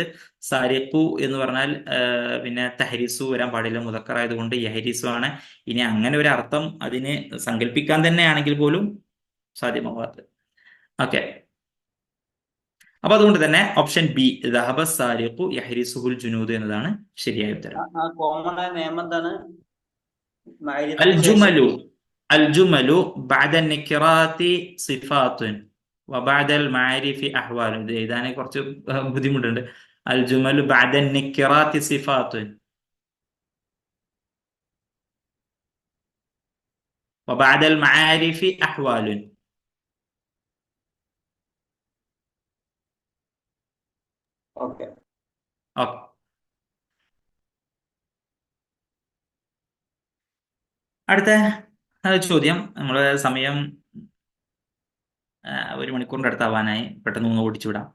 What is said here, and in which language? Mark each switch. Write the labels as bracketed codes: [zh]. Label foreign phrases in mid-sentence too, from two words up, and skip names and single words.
[ml] സാരിഖു എന്ന് പറഞ്ഞാൽ പിന്നെ തഹ്രിസു വരാൻ പാടില്ല, മുദക്കറായതുകൊണ്ട് യഹ്രിസു ആണ്. ഇനി അങ്ങനെ ഒരു അർത്ഥം അതിന് സങ്കല്പിക്കാൻ തന്നെയാണെങ്കിൽ പോലും സാധ്യമാവാത്തത്. ഓക്കെ, അപ്പൊ അതുകൊണ്ട് തന്നെ [en] option B [ar] ذهب السارق يحرسه الجنود [ml] എന്നതാണ് ശരിയായ ഉത്തരം. കോമൺ ആയ നിയമം എന്താണ്? [ar] الجمل بعد النكرات صفات وبعد المعارف أحوال. [ml] ഇതാണ് കുറച്ച് ബുദ്ധിമുട്ടുണ്ട്. [ar] الجمل بعد النكرات صفات وبعد المعارف أحوال. [ml] ഓക്കെ, അടുത്ത ചോദ്യം. നമ്മള് സമയം 1 മണിക്കൂറിന്റെ അടുത്താവാനായി, പെട്ടെന്ന് ഒന്ന് ഓടിച്ചു വിടാം.